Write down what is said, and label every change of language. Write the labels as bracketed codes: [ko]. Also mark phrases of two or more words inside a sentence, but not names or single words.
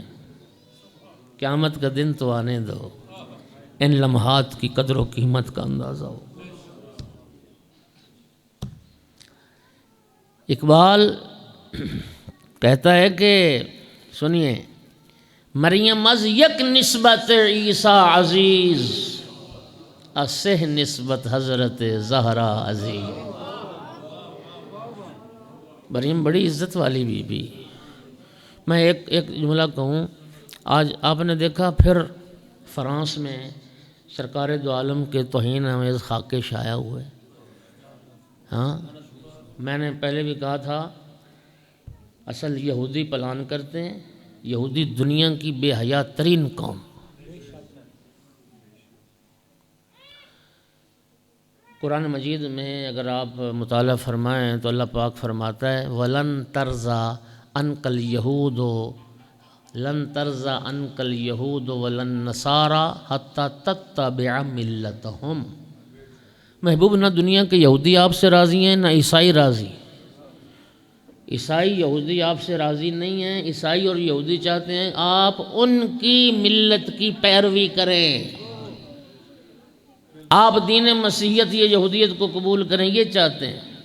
[ur] قیامت کا دن تو آنے دو، ان لمحات کی قدر و قیمت کا اندازہ ہو۔ اقبال کہتا ہے کہ سنیے، [fa] مریم از یک نسبت عیسیٰ عزیز، اسہ نسبت حضرت زہرا عزیز۔ [ur] مریم بڑی عزت والی بی بی۔ میں ایک جملہ کہوں، آج آپ نے دیکھا پھر فرانس میں سرکار دو عالم کے توہین آمیز خاکے شائع ہوئے۔ ہاں، میں نے پہلے بھی کہا تھا اصل یہودی پلان کرتے ہیں، یہودی دنیا کی بے حیا ترین قوم۔ قرآن مجید میں اگر آپ مطالعہ فرمائیں تو اللہ پاک فرماتا ہے [ar] وَلَن تَرْضَىٰ عَنْكَ الْيَهُودُ لَن تَرْضَىٰ عَنْكَ الْيَهُودُ وَلَن نَّصَارَىٰ حَتَّىٰ تَتَّبِعَ مِلَّتَهُمْ۔ [ur] محبوب، نہ دنیا کے یہودی آپ سے راضی ہیں، نہ عیسائی راضی۔ عیسائی یہودی آپ سے راضی نہیں ہیں۔ عیسائی اور یہودی چاہتے ہیں آپ ان کی ملت کی پیروی کریں، آپ دین مسیحیت یا یہودیت کو قبول کریں، یہ چاہتے ہیں۔